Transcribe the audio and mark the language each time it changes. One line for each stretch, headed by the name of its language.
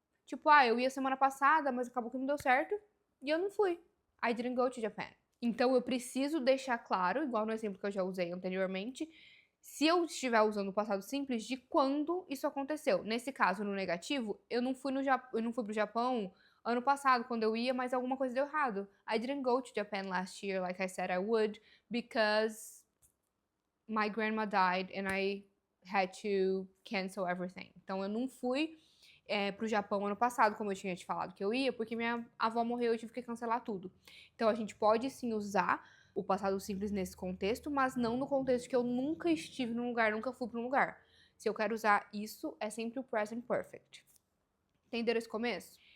Portuguese: Tipo, eu ia semana passada, mas acabou que não deu certo e eu não fui.
English: I didn't go to Japan.
Portuguese: Então eu preciso deixar claro, igual no exemplo que eu já usei anteriormente, se eu estiver usando o passado simples, de quando isso aconteceu. Nesse caso, no negativo, eu não fui pro Japão ano passado, quando eu ia, mas alguma coisa deu errado.
English: I didn't go to Japan last year like I said I would, because my grandma died and I had to cancel everything.
Portuguese: Então eu não fui pro Japão ano passado, como eu tinha te falado que eu ia, porque minha avó morreu e eu tive que cancelar tudo. Então a gente pode sim usar o passado simples nesse contexto, mas não no contexto que eu nunca estive num lugar, nunca fui para um lugar. Se eu quero usar isso, é sempre o present perfect. Entenderam esse começo?